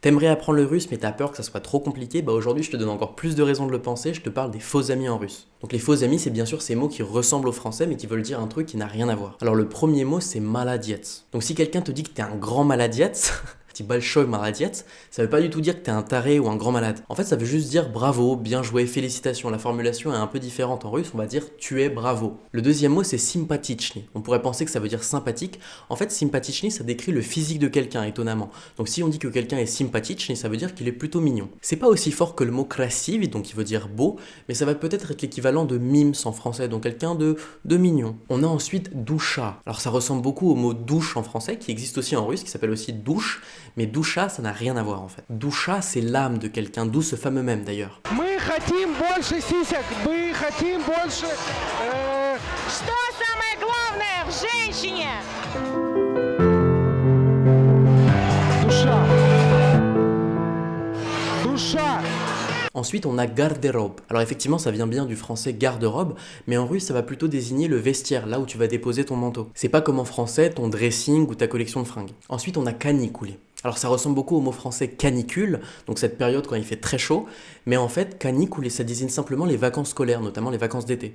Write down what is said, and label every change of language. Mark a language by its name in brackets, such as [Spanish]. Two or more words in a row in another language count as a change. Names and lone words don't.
[French] T'aimerais apprendre le russe mais t'as peur que ça soit trop compliqué, bah aujourd'hui je te donne encore plus de raisons de le penser, je te parle des faux amis en russe. Donc les faux amis c'est bien sûr ces mots qui ressemblent au français mais qui veulent dire un truc qui n'a rien à voir. Alors le premier mot c'est maladietz. Donc si quelqu'un te dit que t'es un grand maladietz, petit [Russian] большой молодец, [French] ça veut pas du tout dire que t'es un taré ou un grand malade. En fait, ça veut juste dire bravo, bien joué, félicitations. La formulation est un peu différente en russe, on va dire tu es bravo. Le deuxième mot c'est sympatичный. On pourrait penser que ça veut dire sympathique. En fait, sympatичный ça décrit le physique de quelqu'un, étonnamment. Donc si on dit que quelqu'un est sympatичный, ça veut dire qu'il est plutôt mignon. C'est pas aussi fort que le mot красивый, donc qui veut dire beau, mais ça va peut-être être l'équivalent de mimes en français, donc quelqu'un de mignon. On a ensuite душа. Alors ça ressemble beaucoup au mot douche en français, qui existe aussi en russe, qui s'appelle aussi douche. Mais Dusha, ça n'a rien à voir en fait. Dusha, c'est l'âme de quelqu'un, d'où ce fameux même d'ailleurs. [Russian] Мы хотим больше сисек, мы хотим больше... Что самое главное в женщине? Душа. Душа. [French] Ensuite, on a garde-robe. Alors effectivement, ça vient bien du français garde-robe, mais en russe, ça va plutôt désigner le vestiaire, là où tu vas déposer ton manteau. C'est pas comme en français, ton dressing ou ta collection de fringues. Ensuite, on a canicule. Alors ça ressemble beaucoup au mot français canicule, donc cette période quand il fait très chaud, mais en fait canicule ça désigne simplement les vacances scolaires, notamment les vacances d'été.